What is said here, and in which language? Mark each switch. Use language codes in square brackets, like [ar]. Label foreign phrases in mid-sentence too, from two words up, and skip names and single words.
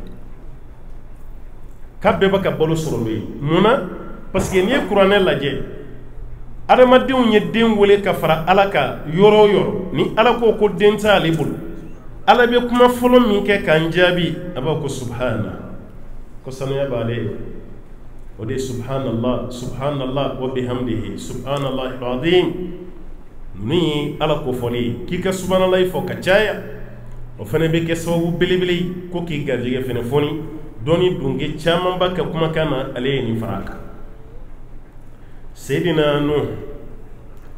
[bm] k'a bɛɛ b'a ka balo sɔrɔ n'o ye mun na [fr] parce que [bm] n'i ye kuranɛ lajɛ adamadenw ye den wele ka fara Ala kan yɔrɔ o yɔrɔ ni Ala ko den tɛ ale bolo Ala bɛ kuma fɔlɔ min kɛ k'an jaabi a b'a ko subhana ko sanuya b'ale ye o de ye [ar] سبحان الله سبحان الله وبحمده سبحان الله العظيم [bm] ninnu ye Ala ko fɔli ye k'i ka subhanallah fɔ ka caya o fana bɛ kɛ sababu belebele ye ko k'i garijɛgɛ fana fɔni dɔnni dunke caman ba ka kumakan na ale ye nin fara a kan Seydina Nuh